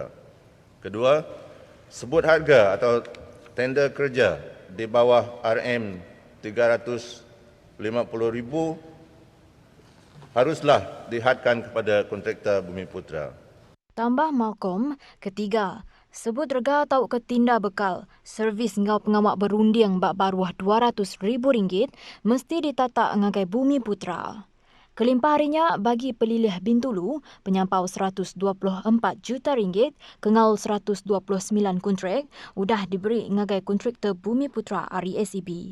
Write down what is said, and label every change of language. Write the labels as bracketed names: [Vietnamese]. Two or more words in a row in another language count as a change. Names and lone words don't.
[Malay] Kedua, sebut harga atau tender kerja di bawah RM350,000 haruslah dihadkan kepada kontraktor Bumi Putra. [Iban] Tambah Malcolm, ketiga, sebut rega atau ketinda bekal, servis ngau pengamak berunding bak baruah RM200,000 mesti ditata ngagai Bumi Putra. Kelimpah harinya bagi pelilih Bintulu, penyampau RM124 juta kengau 129 kontrak, udah diberi ngagai kontraktor Bumi Putra RACB.